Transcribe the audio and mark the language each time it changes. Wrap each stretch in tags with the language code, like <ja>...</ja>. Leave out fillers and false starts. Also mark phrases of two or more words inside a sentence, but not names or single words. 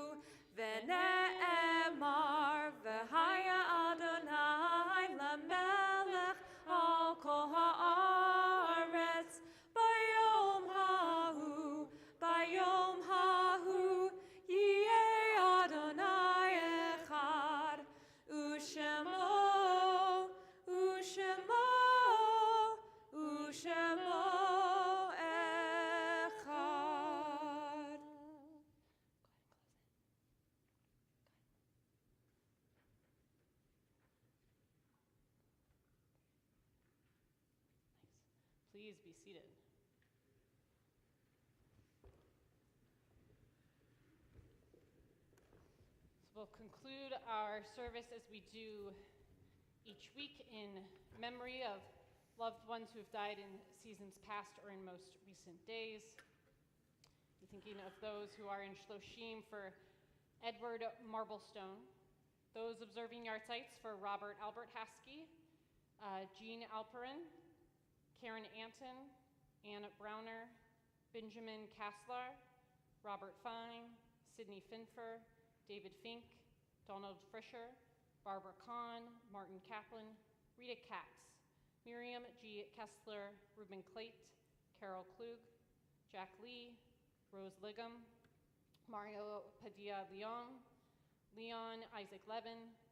<he>ונאמר והיה ה' למלך על כל הארץ ביום ההוא יהיה ה' אחד ושמו אחד.</he> <en>Please be seated. So we'll conclude our service as we do each week in memory of loved ones who have died in seasons past or in most recent days. Be thinking of those who are in Shloshim for Edward Marblestone, those observing yartzites for Robert Albert Haskey, Jean Alperin, Karen Anton, Ann Browner, Benjamin Kasslar, Robert Fine, Sidney Finfer, David Fink, Donald Frischer, Barbara Kahn, Martin Kaplan, Rita Katz, Miriam G. Kessler, Ruben Klate, Carol Klug, Jack Lee, Rose Liggum, Mario Padilla Leon, Leon Isaac Levin,</en>